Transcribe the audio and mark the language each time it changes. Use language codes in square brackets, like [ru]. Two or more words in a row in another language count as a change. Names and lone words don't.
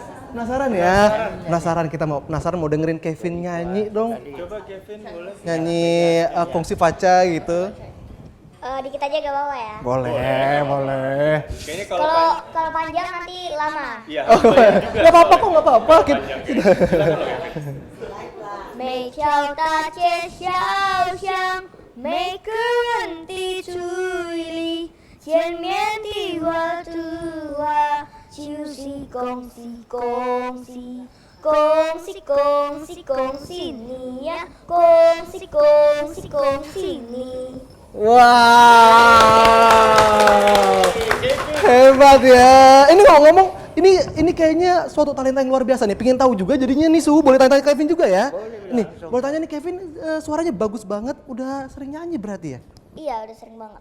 [id] Penasaran kita mau dengerin Kevin nyanyi dong. Coba Kevin boleh. Nyanyi Kongsi Faca gitu. Dikit aja gak apa-apa ya. Boleh. Kayaknya Kalau panjang nanti lama. iya. Nggak apa-apa kok, nggak apa-apa. [zh] 每条大街小巷，每个人的嘴里，见面的话的话，就是恭喜恭喜，恭喜恭喜恭喜你呀，恭喜恭喜恭喜你。 [id] Wow, hebat ya. Ini ngomong, ini kayaknya suatu talenta yang luar biasa nih. Pengen tahu juga jadinya nih Suhu, boleh tanya Kevin juga ya. Nih, boleh tanya nih Kevin, suaranya bagus banget. Udah sering nyanyi berarti ya? Iya, udah sering banget.